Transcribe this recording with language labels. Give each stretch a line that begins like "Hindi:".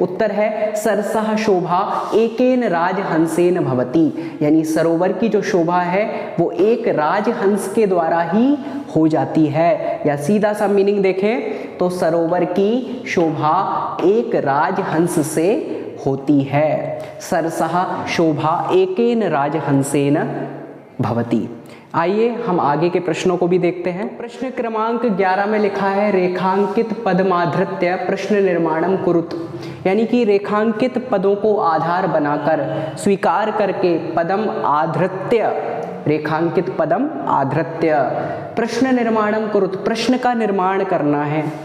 Hindi: उत्तर है
Sanskrit: सरसः शोभा एकेन राजहंसेन भवति,
Hindi: यानी सरोवर की जो शोभा है वो एक राजहंस के द्वारा ही हो जाती है। या सीधा सा मीनिंग देखें तो सरोवर की शोभा एक राजहंस से होती है।
Sanskrit: सरसः शोभा एकेन राजहंसेन भवति।
Hindi: आइए हम आगे के प्रश्नों को भी देखते हैं। प्रश्न क्रमांक 11 में लिखा है,
Sanskrit: रेखांकित पदमाधृत्य प्रश्न निर्माणम कुरुत,
Hindi: यानी कि रेखांकित पदों को आधार बनाकर, स्वीकार करके,
Sanskrit: पदम आधृत्य, रेखांकित पदम आधृत्य प्रश्न निर्माणम कुरुत,
Hindi: प्रश्न का निर्माण करना है।